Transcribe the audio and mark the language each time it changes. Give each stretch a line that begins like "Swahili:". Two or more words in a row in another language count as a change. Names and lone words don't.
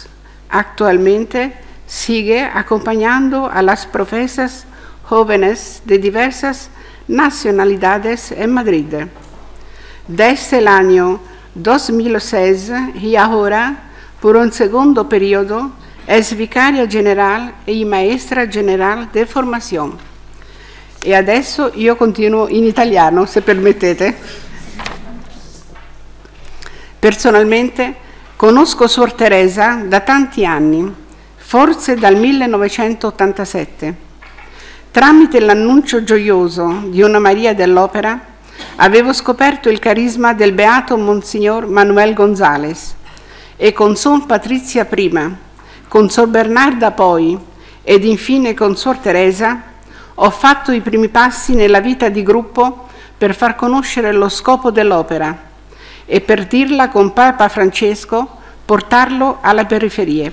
Spanish: Actualmente sigue acompañando a las profesas jóvenes de diversas nacionalidades en Madrid. Desde el año 2006 y ahora, por un segundo periodo, es vicaria general y maestra general de formación.
Italian: E adesso io continuo in italiano, se permettete. Personalmente conosco Suor Teresa da tanti anni, forse dal 1987. Tramite l'annuncio gioioso di una Maria dell'Opera, avevo scoperto il carisma del beato Monsignor Manuel González e con Sor Patrizia prima, con Sor Bernarda poi ed infine con Suor Teresa ho fatto i primi passi nella vita di gruppo per far conoscere lo scopo dell'opera e per dirla con Papa Francesco, portarlo alle periferie.